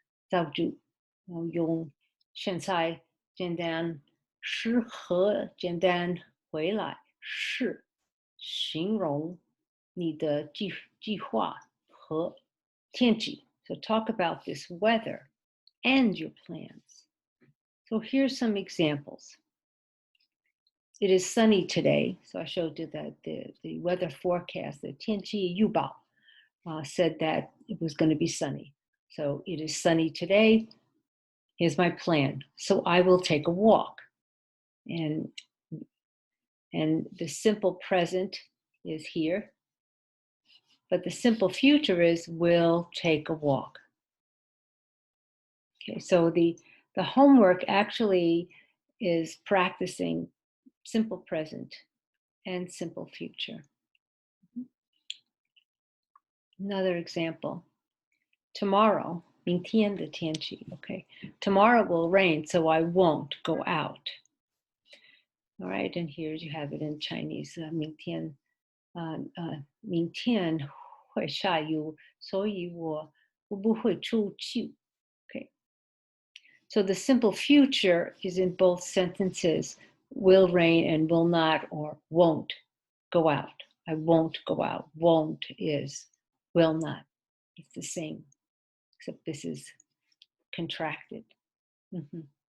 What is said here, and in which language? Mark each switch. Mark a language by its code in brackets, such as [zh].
[zh] 造句用现在简单时和简单回来式形容你的计划和天气. [en] So talk about this weather and your plans. So here's some examples. It is sunny today. So I showed you that the weather forecast, the [zh] 天气预报, [en] said that it was going to be sunny. So it is sunny today. Here's my plan. So I will take a walk. And the simple present is here. But the simple future is will take a walk. Okay, so the homework actually is practicing simple present and simple future. Another example. Tomorrow, [zh] 明天的天气, [en] okay. Tomorrow will rain, so I won't go out. All right, and here you have it in Chinese. [zh] 明天会下雨, 所以我不会出去. [en] Okay. So the simple future is in both sentences, will rain and will not, or won't go out. I won't go out. Won't is will not. It's the same, except this is contracted. Mm-hmm.